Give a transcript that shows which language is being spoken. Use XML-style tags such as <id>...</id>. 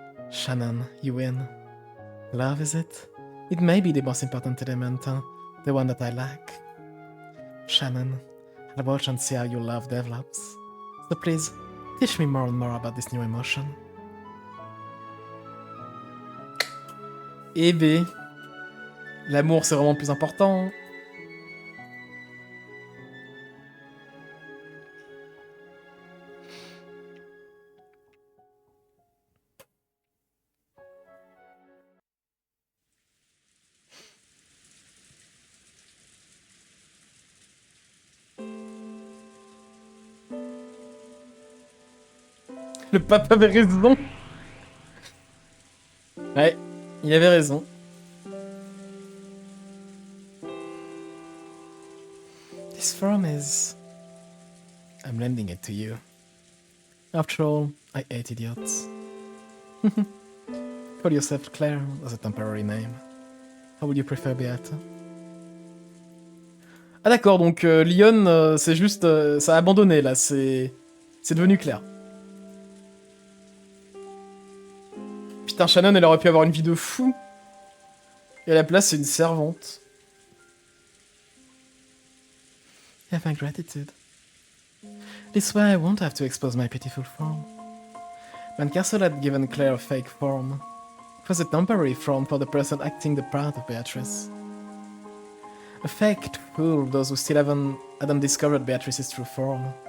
<en>Shannon, you win. Love, is it? It may be the most important element, the one that I lack. Shannon, I'll watch and see how your love develops. So please, teach me more and more about this new emotion.</en> <fr>Eh B, l'amour c'est vraiment plus important. Le pape avait raison. Ouais, il avait raison.</fr> <en>This form is... I'm lending it to you. After all, I hate idiots. Call yourself Claire as a temporary name. How would you prefer, Beata?</en> <fr>Ah d'accord, donc Lyon, c'est juste... ça a abandonné, là, c'est devenu clair. Putain, Shannon, elle aurait pu avoir une vie de fou. Et à la place, c'est une servante.</fr> <en>Have my gratitude. This way I won't have to expose my pitiful form. When Castle had given Claire a fake form, it was a temporary form for the person acting the part of Beatrice. A fake to fool those who still hadn't discovered Beatrice's true form.</en>